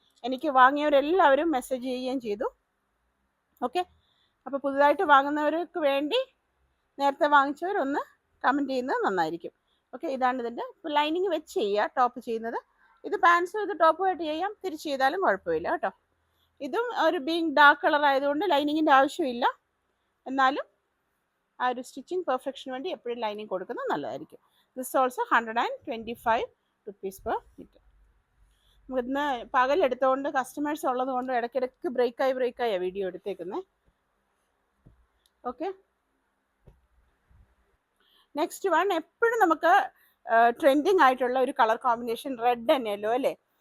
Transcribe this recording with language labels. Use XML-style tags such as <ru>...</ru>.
<ml>എനിക്ക് വാങ്ങിയവരെല്ലാവരും മെസ്സേജ് ചെയ്യുകയും ചെയ്തു. ഓക്കെ, അപ്പോൾ പുതുതായിട്ട് വാങ്ങുന്നവർക്ക് വേണ്ടി നേരത്തെ വാങ്ങിച്ചവരൊന്ന് കമൻറ്റ് ചെയ്യുന്നത് നന്നായിരിക്കും. ഓക്കെ, ഇതാണ് ഇതിൻ്റെ. ഇപ്പോൾ ലൈനിങ് വെച്ച് ചെയ്യുക ടോപ്പ് ചെയ്യുന്നത്. ഇത് പാൻസും ഇത് ടോപ്പുമായിട്ട് ചെയ്യാം, തിരിച്ച് ചെയ്താലും കുഴപ്പമില്ല കേട്ടോ. ഇതും ഒരു ബീങ് ഡാർക്ക് കളർ ആയതുകൊണ്ട് ലൈനിങ്ങിൻ്റെ ആവശ്യമില്ല. എന്നാലും ആ ഒരു സ്റ്റിച്ചിങ് പെർഫെക്ഷന് വേണ്ടി എപ്പോഴും ലൈനിങ് കൊടുക്കുന്നത് നല്ലതായിരിക്കും.</ml> <en>This also 125 rupees per meter.</en> <ml>നമുക്കിന്ന് പകലെടുത്തുകൊണ്ട് കസ്റ്റമേഴ്സ് ഉള്ളത് കൊണ്ട് ഇടയ്ക്കിടയ്ക്ക് ബ്രേക്കായി വീഡിയോ എടുത്തേക്കുന്നത്. ഓക്കെ,</ml> <en>next one</en> <ml>എപ്പോഴും നമുക്ക് ട്രെൻഡിങ് ആയിട്ടുള്ള ഒരു colour combination red and yellow അല്ലേ.</ml>